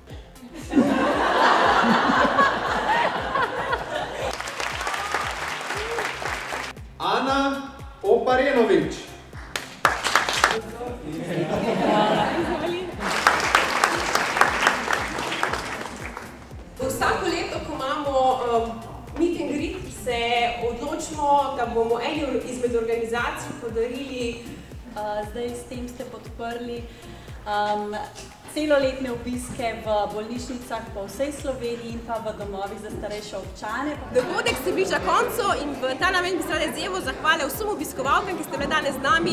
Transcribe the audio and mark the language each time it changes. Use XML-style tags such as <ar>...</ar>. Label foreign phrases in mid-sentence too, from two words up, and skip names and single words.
<sl>Ana Oparenović. Vsako leto, ko imamo</sl> <en>meet and greet,</en> <sl>se odločimo, da bomo eni izmed organizacij podarili. Zdaj s tem ste podprli celoletne obiske v bolnišnicah po vsej Sloveniji in pa v domovih za starejše občane. Dogodek se bliža koncu in v ta namen bi se rada izjemno zahvalila vsem obiskovalkam, ki ste bile danes z nami.</sl>